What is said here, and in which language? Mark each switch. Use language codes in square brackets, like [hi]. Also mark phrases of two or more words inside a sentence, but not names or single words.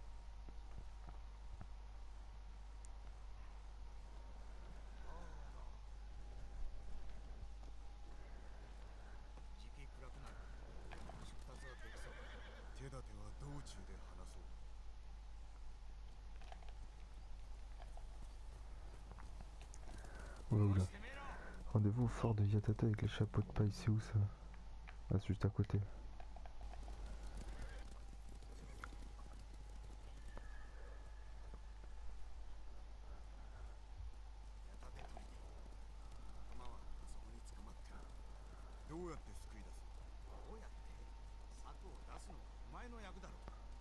[ja] 時期暗くなる。出発はできそうか。手立ては道中で話そう。 [fr] Oula, oula. [ja] 攻めろ。 [fr] Rendez-vous au fort de Yatata avec les chapeaux de paille, c'est où ça? Ah, c'est juste à côté. [ja] 矢立てといて仲間はあそこに捕まってる。どうやって救い出す？どうやって策を出すのはお前の役だろう。